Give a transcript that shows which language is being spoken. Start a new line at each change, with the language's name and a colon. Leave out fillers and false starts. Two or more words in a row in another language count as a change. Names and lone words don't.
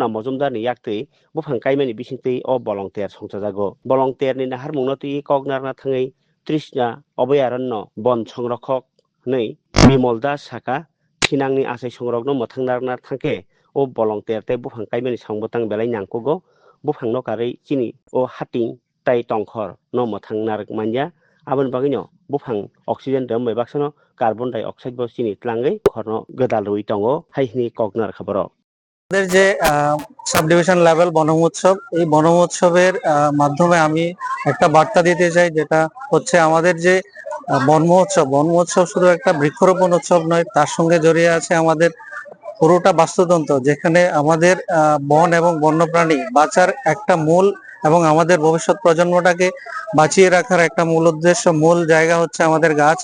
Kok Borok: मजुमदारनि याक्तै बुफां कायमानि बिसिंतै अ बलंतेर संजाजागो बलंतेरनि नाहार मुंनतै कगनारना थाङै तृष्णा अभयारण्य बन संरक्षक नै बिमल दास साका थिनांनि आसाय संरक्षण मोथांनारना थांके अ बलंतेरते बुफां कायमानि सांबोतां बेलाय नांकुगो बुफां नकारै चिनि अ हाटिं ताई टंखर न मोथां नारक मान्या आबन बागिनो बुफां अक्सिजेन दम बेबाक्सनो
English: carbon dioxide
Kok Borok: बो चिनि tlangै खरनो गोदाल रुइ टंगो हाइनि कगनार खबर
Bangla: আমাদের যে
English: sub division level
Bangla: বনমহোৎসব এই বনমহোৎসবের মাধ্যমে আমি একটা বার্তা দিতে চাই, যেটা হচ্ছে আমাদের যে বনমহোৎসব শুধু একটা বৃক্ষরোপণ উৎসব নয়, তার সঙ্গে জড়িয়ে আছে আমাদের পুরোটা বাস্তুতন্ত্র, যেখানে আমাদের বন এবং বন্যপ্রাণী বাঁচার একটা মূল এবং আমাদের ভবিষ্যৎ প্রজন্মটাকে বাঁচিয়ে রাখার একটা মূল উদ্দেশ্য, মূল জায়গা হচ্ছে আমাদের গাছ।